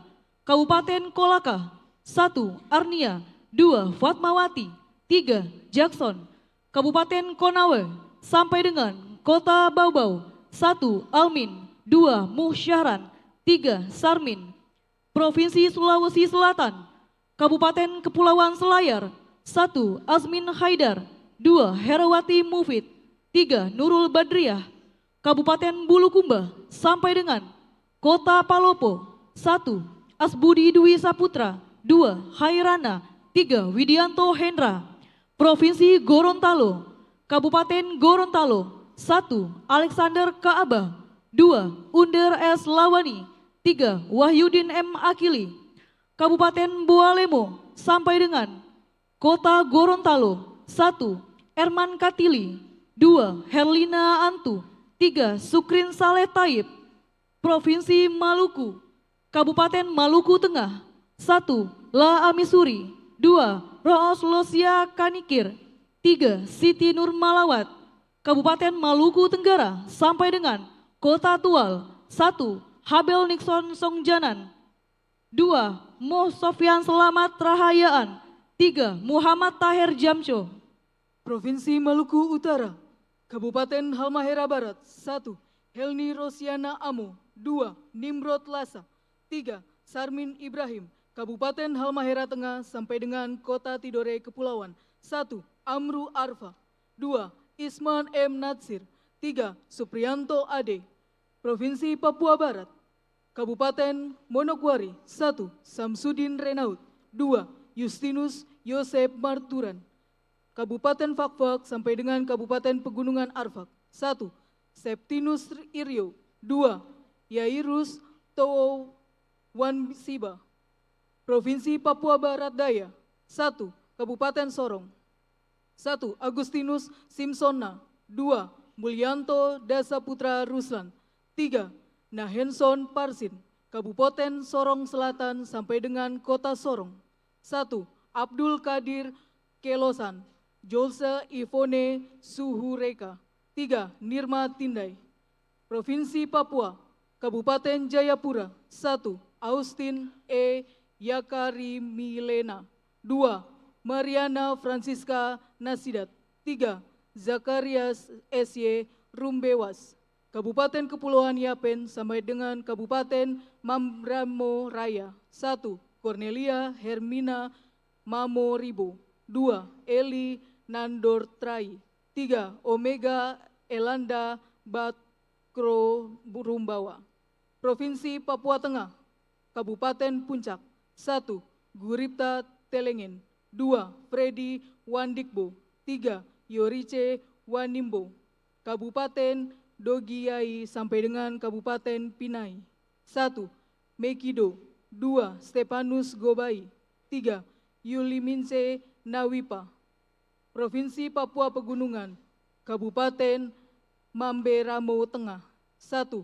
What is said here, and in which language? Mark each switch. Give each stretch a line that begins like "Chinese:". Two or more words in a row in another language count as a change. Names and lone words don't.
Indonesian: Kabupaten Kolaka. 1. Arnia. 2. Fatmawati. 3. Jackson. Kabupaten Konawe sampai dengan Kota Baubau. 1. Almin. 2. Musyahran. 3. Sarmin. Provinsi Sulawesi Selatan, Kabupaten Kepulauan Selayar, 1. Azmin Haidar, 2. Herawati Mufid, 3. Nurul Badriah, Kabupaten Bulukumba sampai dengan Kota Palopo, 1. Asbudi Dwi Saputra, 2. Hairana, 3. Widianto Hendra. Provinsi Gorontalo, Kabupaten Gorontalo, 1. Alexander Kaabah, 2. Under S. Lawani, 3. Wahyudin M. Akili. Kabupaten Boalemo sampai dengan Kota Gorontalo, 1. Erman Katili, 2. Herlina Antu, 3. Sukrin Saleh Taib. Provinsi Maluku, Kabupaten Maluku Tengah, 1. La Amisuri, 2. Roos Losia Kanikir, 3. Siti Nur Malawat. Kabupaten Maluku Tenggara sampai dengan Kota Tual, 1. Habel Nixon Songjanan, 2. Mo Sofyan Selamat Rahayaan, 3. Muhammad Tahir Jamsho. Provinsi Maluku Utara, Kabupaten Halmahera Barat, 1. Helni Rosiana Amo, 2. Nimrod Lasa, 3. Sarmin Ibrahim, Kabupaten Halmahera Tengah sampai dengan Kota Tidore Kepulauan, 1. Amru Arfa, 2. Isman M. Natsir, 3. Suprianto Ade. Provinsi Papua Barat, Kabupaten Manokwari, 1. Samsudin Renaud, 2. Justinus Yosep Marturan. Kabupaten Fakfak sampai dengan Kabupaten Pegunungan Arfak, 1. Septinus Iryo, 2. Yairus Towo Wansiba. Provinsi Papua Barat Daya, 1. Kabupaten Sorong, 1. Agustinus Simpsonna, 2. Mulyanto Dasaputra Ruslan, 3. Nahenson Parsin, Kabupaten Sorong Selatan sampai dengan Kota Sorong, 1. Abdul Kadir Kelosan, Jolse Ivone Suhureka, 3. Nirma Tindai. Provinsi Papua, Kabupaten Jayapura, 1. Austin E. Yakari Milena, 2. Mariana Francisca Nasidat, 3. Zakarias S.Y. Rumbewas. Kabupaten Kepulauan Yapen sampai dengan Kabupaten Mambramo Raya, 1. Cornelia Hermina Mamoribo, 2. Eli Nandor Trai, 3. Omega Elanda Bakro Rumbawa. Provinsi Papua Tengah, Kabupaten Puncak, 1. Guripta Telengen, 2. Freddy Wandikbo, 3. Yorice Wanimbo. Kabupaten Dogiyai sampai dengan Kabupaten Pinai, 1. Mekido, 2. Stepanus Gobai, 3. Yuliminse Nawipa. Provinsi Papua Pegunungan, Kabupaten Mamberamo Tengah, 1.